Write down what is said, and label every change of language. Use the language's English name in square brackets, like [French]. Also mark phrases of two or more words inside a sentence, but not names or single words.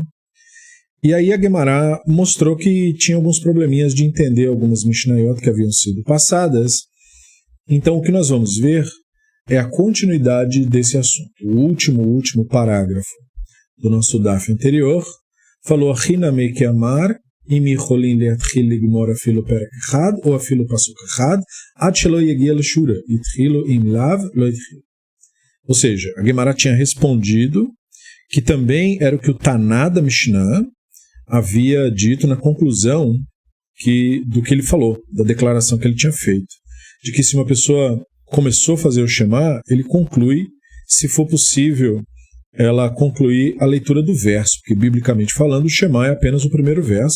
[Portuguese] E aí a Guemará mostrou que tinha alguns probleminhas de entender algumas Mishnayot que haviam sido passadas. Então o que nós vamos ver é a continuidade desse assunto. O último parágrafo do nosso DAF anterior falou Achiname que amar [Hebrew] אם יכולים להתחיל לגמור אפילו פרק אחד או אפילו פסוק אחד עד שלא יגיע לשורה, התחילו אם לאו לא התחילו. [Portuguese] Ou seja, a Guemará tinha respondido que também era o que o Taná da Mishnah havia dito na conclusão do que ele falou, da declaração que ele tinha feito, de que se uma pessoa começou a fazer o Shema, ele conclui, se for possível, ela concluir a leitura do verso, porque biblicamente falando o Shema é apenas o primeiro verso.